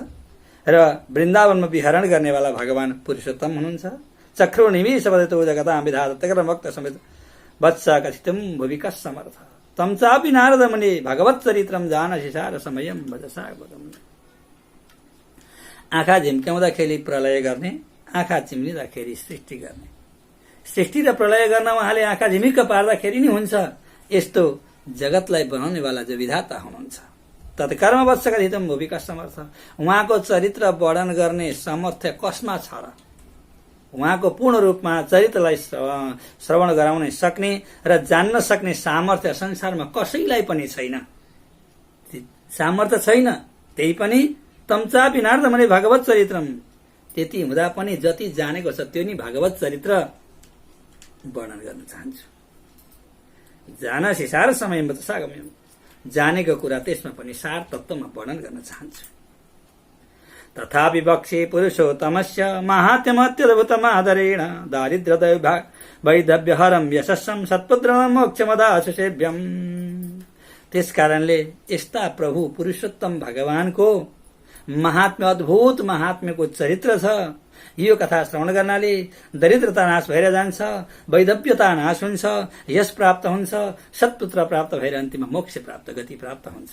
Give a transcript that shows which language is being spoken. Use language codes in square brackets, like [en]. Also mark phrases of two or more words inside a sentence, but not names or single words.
[ne] र वृन्दावनमा विहरण गर्नेवाला भगवान पुरुषोत्तम हुनुहुन्छ। [sa] चक्रो निवेश बदतो जगतां विधातकर भक्त समेत वत्स कथितम भुवि कस्समर्थ तम चापि नारद मुनि भगवत चरित्रम जानसि सार समयम भजसा बदम। [ne] आँखा झिम्क्याउँदाखेरि प्रलय गर्ने, आँखा चिम्लिँदाखेरि सृष्टि गर्ने, सृष्टि र प्रलय गर्न उहाँले आँखा झिमिक्क पार्दाखेरि नै हुन्छ। यस्तो जगतलाई बनाउनेवाला जो विधाता हुनुहुन्छ, [sa] तत्कर्म वत्स कथितम भुवि कस्समर्थ, [ne] उहाँको चरित्र वर्णन गर्ने सामर्थ्य कसमा छ र? उहाँको पूर्ण रूपमा चरित्रलाई श्रवण गराउन सक्ने र जान्न सक्ने सामर्थ्य संसारमा कसैलाई पनि छैन। सामर्थ्य छैन, त्यही पनि [sa] तम्चापि नारद मुनि भगवत चरित्रम, [ne] त्यति हुँदा पनि जति जानेको छ त्यो नि भगवत चरित्र वर्णन गर्न चाहन्छु। [sa] जानसि सार समय सागम्यम, [ne] जानेको कुरा त्यसमा पनि सार तत्त्वमा वर्णन गर्न चाहन्छु। [sa] तथापि वक्षे पुरुषोत्तमस्य माहात्म्यमत्यद्भुतमादरेण दारिद्र्य वैधव्यहरं यशस्सं सत्पुत्र मोक्षमदाशु सेव्यम। [ne] त्यस कारणले यस्ता प्रभु पुरुषोत्तम भगवानको महात्म्य, अद्भुत महात्म्यको चरित्र छ। यो कथा श्रवण गर्नाले दरिद्रता नाश भएर जान्छ, वैधव्यता नाश हुन्छ, यश प्राप्त हुन्छ, सत्पुत्र प्राप्त भएर अन्तिममा मोक्ष प्राप्त, गति प्राप्त हुन्छ।